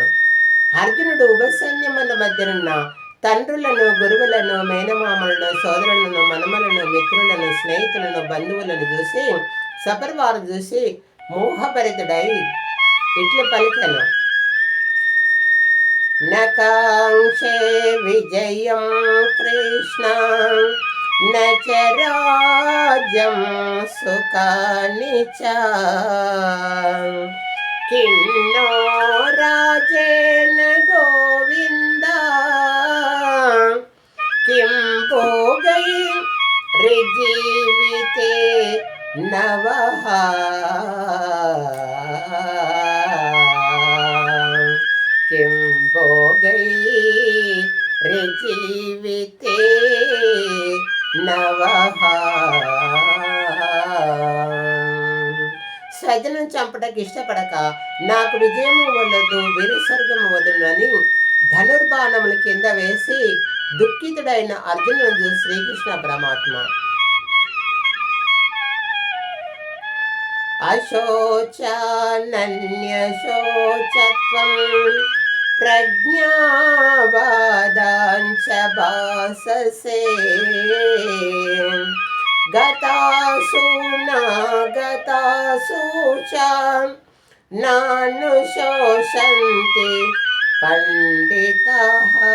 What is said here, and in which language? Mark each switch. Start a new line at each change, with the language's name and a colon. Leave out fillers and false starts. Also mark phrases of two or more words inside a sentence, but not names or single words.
Telugu: అర్జునుడు ఉభయసైన్యముల మధ్యనున్న తండ్రులను, గురువులను, మేనమామలను, సోదరులను, మనమలను, మిత్రులను, స్నేహితులను, బంధువులను చూసి సపరివారం చూసి మోహభరితుడై ఇట్లు పలికెను:
Sanskrit: నకాంక్షే విజయం కృష్ణ నచ రాజ్యం సుఖాని చ కిన్నో రాజేన గోవింద किं भोगै ऋजीविते नवः किं भोगै ऋजीविते नवः।
Telugu: స్వజనం చంపటకు ఇష్టపడక నాకు విజయము వలదు, వీరస్వర్గము వదులని ధనుర్బాణముల కింద వేసి దుఃఖితుడైన అర్జునుడు శ్రీకృష్ణ పరమాత్మ
Sanskrit: అశోచనన్యశోచత్వం ప్రజ్ఞావాదాంచ భాససే గతాసు నాగతాసు చ నానుశోషంతి పండితః.